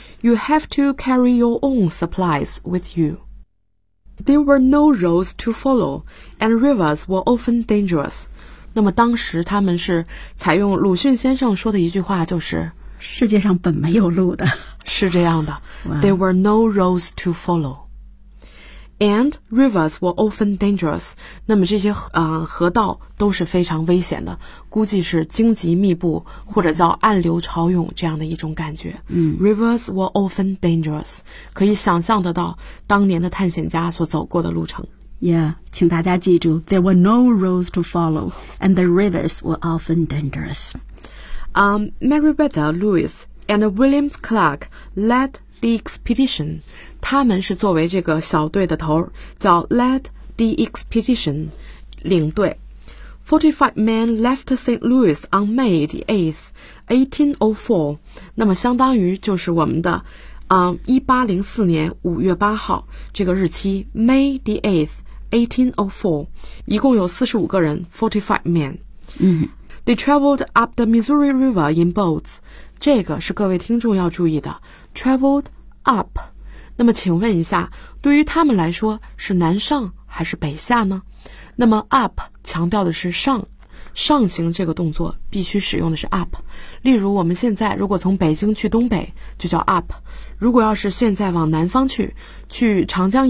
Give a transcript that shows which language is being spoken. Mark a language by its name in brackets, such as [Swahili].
[English] You have to carry your own supplies with you. There were no roads to follow, and rivers were often dangerous. [Chinese] 那么当时他们是采用鲁迅先生说的一句话，就是世界上本没有路的。是这样的。 [English] There were no roads to follow. And rivers were often dangerous. [Chinese] 那么这些、河道都是非常危险的，估计是荆棘密布，或者叫暗流潮涌这样的一种感觉。 [English] Rivers were often dangerous. [Chinese] 可以想象得到当年的探险家所走过的路程。 [English] Yeah, [Chinese] 请大家记住 [English] There were no roads to follow, and the rivers were often dangerous. Meriwether Lewis and William Clark led the expedition. [Chinese] 他们是作为这个小队的头，叫 [English] Led the Expedition [Chinese] 领队。 [English] 45 men left St. Louis on May the 8th, 1804. [Chinese] 那么相当于就是我们的、1804年5月8号这个日期， [English] May the 8th, 1804. [Chinese] 一共有45个人， [English] 45 men. They traveled up the Missouri River in boats. [Chinese] 这个是各位听众要注意的， [English] traveled up. [Chinese] 那么请问一下，对于他们来说是南上还是北下呢？那么 up 强调的是上，上行这个动作必须使用的是 up。例如我们现在如果从北京去东北就叫 up， 如果要是现在往南方去，去长江以